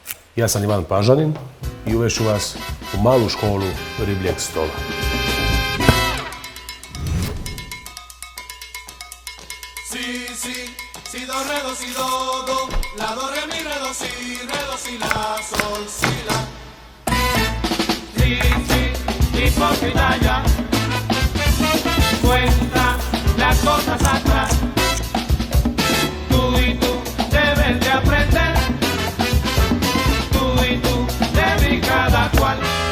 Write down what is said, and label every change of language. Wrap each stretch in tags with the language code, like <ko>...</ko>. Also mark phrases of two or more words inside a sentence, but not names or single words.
<sr>Ja sam Ivan Pažanin i uvešću vas u malu školu ribljeg stola. Si, si, si, do, re, do, si, do, do, la, do, re, mi, re, do, si, la, sol, si, la.</sr> <es>Sí, sí, hipócrita ya, cuenta las cosas atrás. Tú y tú debes de aprender, tú y tú debes cada cual.</es>